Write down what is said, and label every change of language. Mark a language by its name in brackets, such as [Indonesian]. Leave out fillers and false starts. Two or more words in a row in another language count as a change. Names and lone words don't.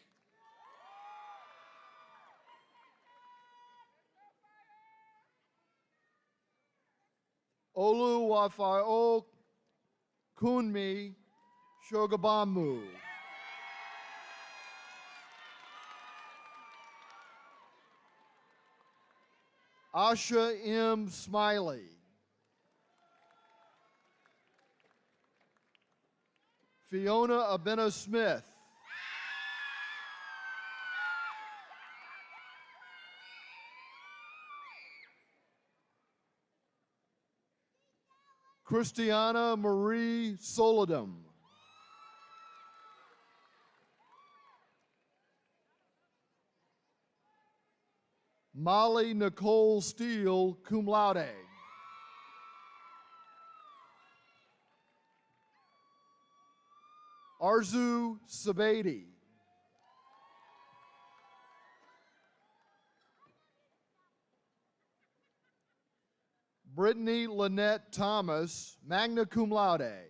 [English] Oluwafao Kunmi Shogabamu. Asha M. Smiley. Fiona Abena Smith. Christiana Marie Solodum. Molly Nicole Steele, [Latin] cum laude. [English] Arzu Sabadi. Brittany Lynette Thomas, [Latin] magna cum laude.